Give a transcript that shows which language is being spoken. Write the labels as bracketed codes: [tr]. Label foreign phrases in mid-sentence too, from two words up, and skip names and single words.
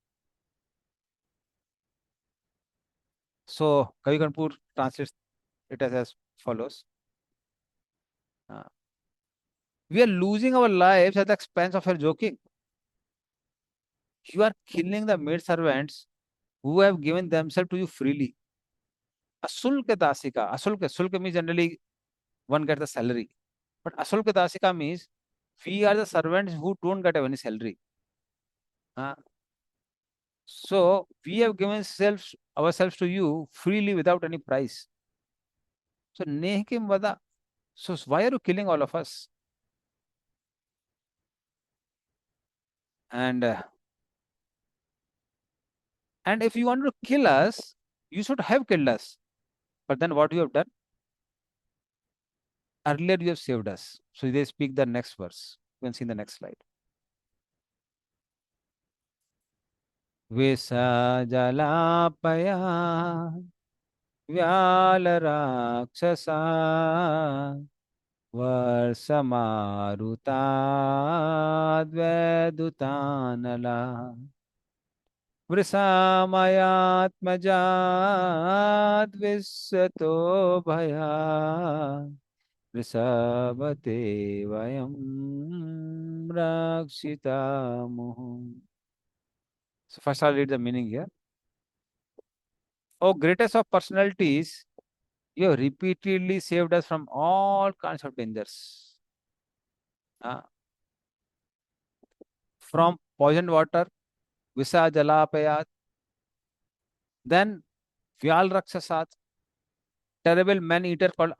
[en] So Kavi Kanpur translates it as follows. Uh, we are losing our lives at the expense of your joking. You are killing the maid servants who have given themselves to you freely. [sa] अशुल्कदासिका। अशुल्क. [en] Sulka means generally one gets the salary. But [sa] अशुल्कदासिका [en] means we are the servants who don't get any salary. Uh, so we have given ourselves to you freely without any price. [sa] So नेह किं वधः. [en] So why are you killing all of us? And and if you want to kill us, you should have killed us. But then what you have done? Earlier you have saved us. So they speak the next verse. You can see in the next slide. [sa] विसजलापया व्यालराक्षसा वर्षमारुताद्वैदुतानला वृषामयात्मजाद्विश्वतो भया वृषभते वयं रक्षितामुः. [en] So first I'll read the meaning here. Oh, greatest of personalities, you have repeatedly saved us from all kinds of dangers. Uh, from poisoned water, [sa] विषजलाप्ययात्, [en] then [sa] व्यालराक्षसात्, [en] terrible man-eater called